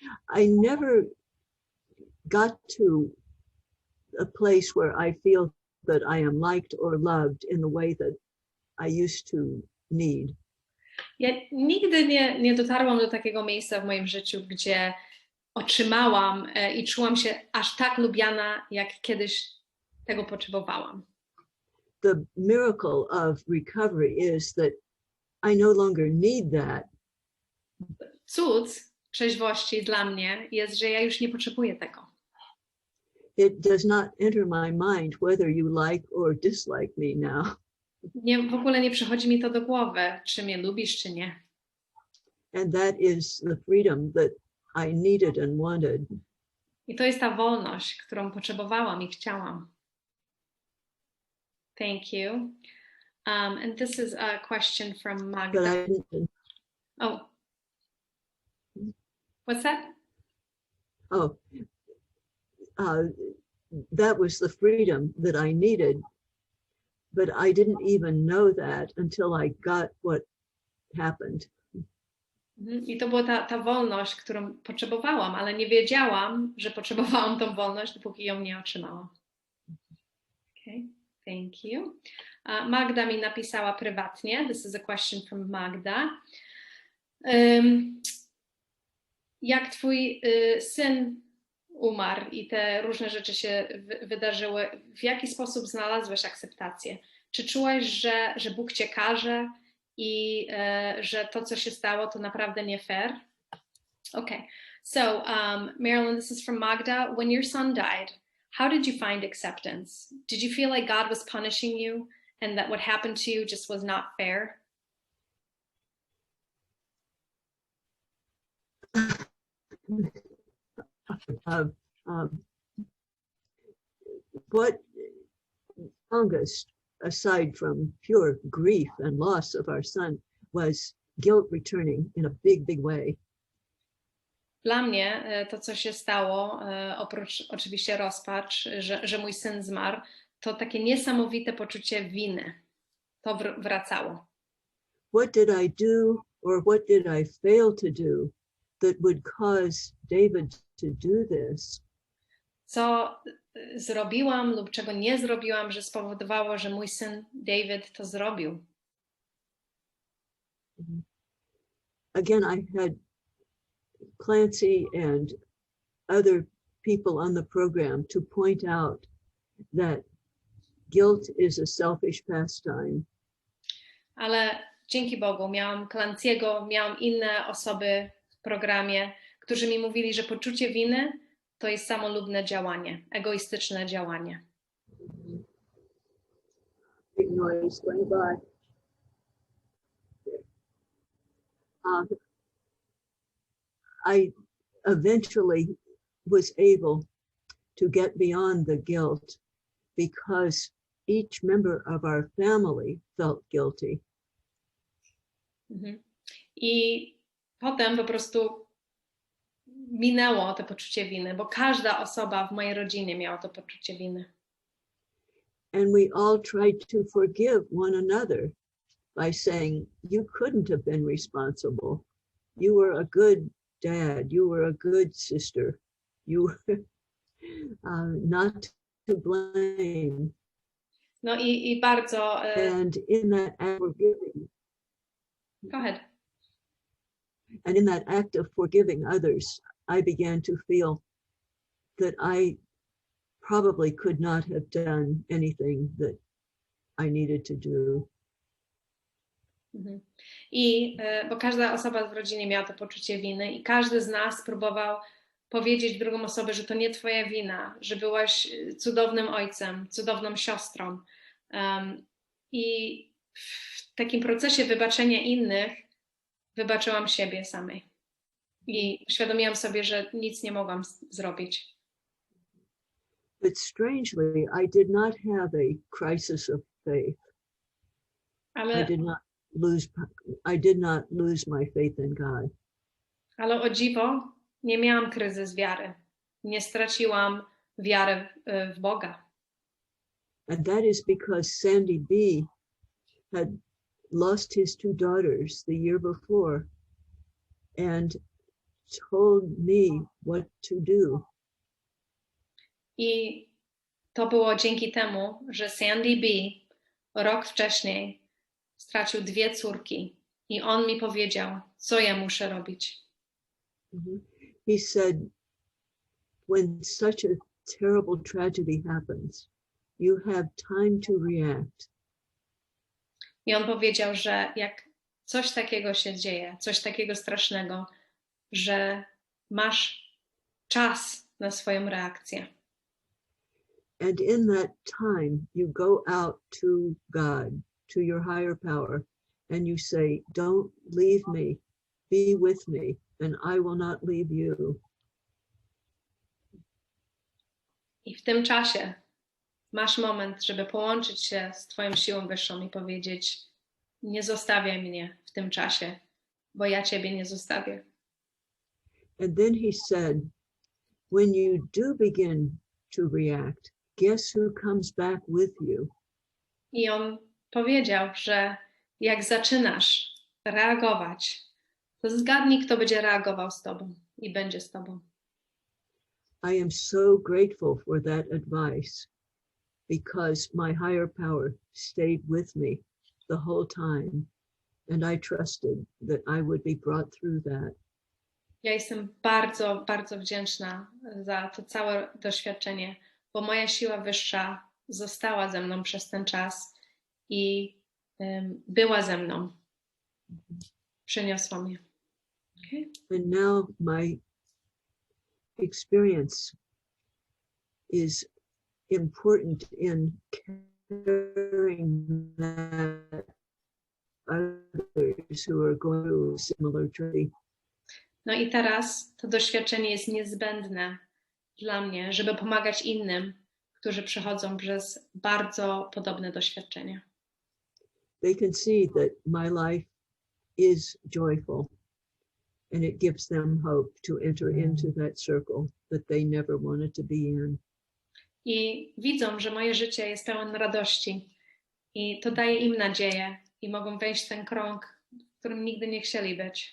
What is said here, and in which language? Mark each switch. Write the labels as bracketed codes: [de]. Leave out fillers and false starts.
[en] I never got to a place where I feel that I am liked or loved in the way that I used to need. [pl] Ja nigdy nie dotarłam do takiego miejsca w moim życiu, gdzie otrzymałam i czułam się aż tak lubiana, jak kiedyś tego potrzebowałam. [en] The miracle of recovery is that I no longer need that. [pl] Cud trzeźwości dla mnie jest, że ja już nie potrzebuję tego. [en] It does not enter my mind whether you like or dislike me now. [pl] W ogóle nie przychodzi mi to do głowy, czy mnie lubisz, czy nie. [en] And that is the freedom that I needed and wanted. [pl] I to jest ta wolność, którą potrzebowałam i chciałam. [en] Thank you. And this is a question from Magda. But I didn't. Oh. What's that? Oh, that was the freedom that I needed, but I didn't even know that until I got what happened. [pl] I to była ta wolność, którą potrzebowałam, ale nie wiedziałam, że potrzebowałam tą wolność, dopóki ją nie otrzymałam. [en] Okay, thank you. [pl] Magda mi napisała prywatnie. [en] This is a question from Magda. [pl] Jak twój syn umarł i te różne rzeczy się wydarzyły, w jaki sposób znalazłeś akceptację? Czy czułaś, że Bóg cię karze i że to, co się stało, to naprawdę nie fair? [en] Okay, so Marilyn, this is from Magda. When your son died, how did you find acceptance? Did you feel like God was punishing you and that what happened to you just was not fair? What strongest, aside from pure grief and loss of our son, was guilt returning in a big, big way. [pl] Dla mnie to, co się stało, oprócz oczywiście rozpacz, że mój syn zmarł, to takie niesamowite poczucie winy. To wracało. [en] What did I do or what did I fail to do that would cause David to do this? [pl] Co zrobiłam lub czego nie zrobiłam, że spowodowało, że mój syn David to zrobił? [en] Again, I had Clancy and other people on the program to point out that guilt is a selfish pastime. [pl] Ale dzięki Bogu miałam Clancy'ego, miałam inne osoby w programie, którzy mi mówili, że poczucie winy to jest samolubne działanie, egoistyczne działanie. [en] Big noise going by. I eventually was able to get beyond the guilt because each member of our family felt guilty. [pl] I potem po prostu minęło to poczucie winy, bo każda osoba w mojej rodzinie miała to poczucie winy. [en] And we all tried to forgive one another by saying, you couldn't have been responsible. You were a good dad. You were a good sister. You were not to blame. [pl] No i bardzo... [en] And in that act of forgiving, Go ahead. and in that act of forgiving others, I began to feel that I probably could not have done anything that I needed to do. [pl] I bo każda osoba w rodzinie miała to poczucie winy i każdy z nas próbował powiedzieć drugą osobę, że to nie twoja wina, że byłaś cudownym ojcem, cudowną siostrą. I w takim procesie wybaczenia innych wybaczyłam siebie samej. I uświadomiłam sobie, że nic nie mogłam zrobić. [en] But strangely, I did not have a crisis of faith. [pl] Ale, [en] I did not lose my faith in God. [pl] ale o dziwo, nie miałam kryzys wiary. Nie straciłam wiary w Boga. [en] And that is because Sandy B had lost his two daughters the year before and told me what to do. [pl] I to było dzięki temu, że Sandy B rok wcześniej stracił 2 córki i on mi powiedział, co ja muszę robić. [en] He said, when such a terrible tragedy happens, you have time to react. [pl] I on powiedział, że jak coś takiego się dzieje, coś takiego strasznego, że masz czas na swoją reakcję. [en] And in that time, you go out to God, to your higher power, and you say, don't leave me, be with me, and I will not leave you. [pl] I w tym czasie masz moment, żeby połączyć się z twoją siłą wyższą i powiedzieć, nie zostawiaj mnie w tym czasie, bo ja ciebie nie zostawię. [en] And then he said, when you do begin to react, guess who comes back with you? [pl] I on powiedział, że jak zaczynasz reagować, to zgadnij, kto będzie reagował z tobą i będzie z tobą. [en] I am so grateful for that advice because my higher power stayed with me the whole time, and I trusted that I would be brought through that. [pl] Ja jestem bardzo, bardzo wdzięczna za to całe doświadczenie, bo moja siła wyższa została ze mną przez ten czas i była ze mną. Przyniosła mnie. Okay? [en] And now my experience is important in carrying that others who are going through a similar journey. [pl] No i teraz to doświadczenie jest niezbędne dla mnie, żeby pomagać innym, którzy przechodzą przez bardzo podobne doświadczenia. [en] They can see that my life is joyful, and it gives them hope to enter into that circle that they never wanted to be in. [pl] I widzą, że moje życie jest pełen radości i to daje im nadzieję i mogą wejść w ten krąg, w którym nigdy nie chcieli być.